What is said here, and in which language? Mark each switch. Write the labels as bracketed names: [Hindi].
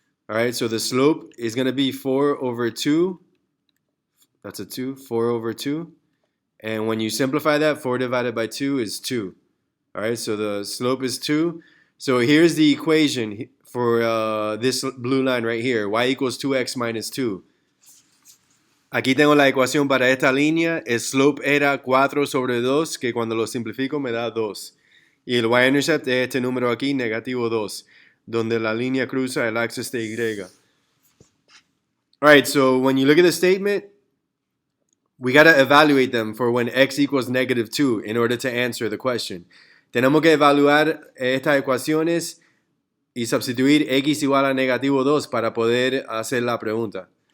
[English] All right, so the slope is going to be 4 over 2. That's a 2, 4 over 2. And when you simplify that, 4 divided by 2 is 2. All right, so the slope is 2. So here's the equation for this blue line right here. Y equals 2x minus 2. [Spanish] Aquí tengo la ecuación para esta línea. El slope era 4 sobre 2, que cuando lo simplifico me da 2. Y el y-intercept es este número aquí, negativo 2, donde la línea cruza el axis de Y. [English] Alright, so when you look at the statement, we got to evaluate them for when x equals negative 2 in order to answer the question. [Spanish] Tenemos que evaluar estas ecuaciones y sustituir x igual a negativo 2 para poder hacer la pregunta.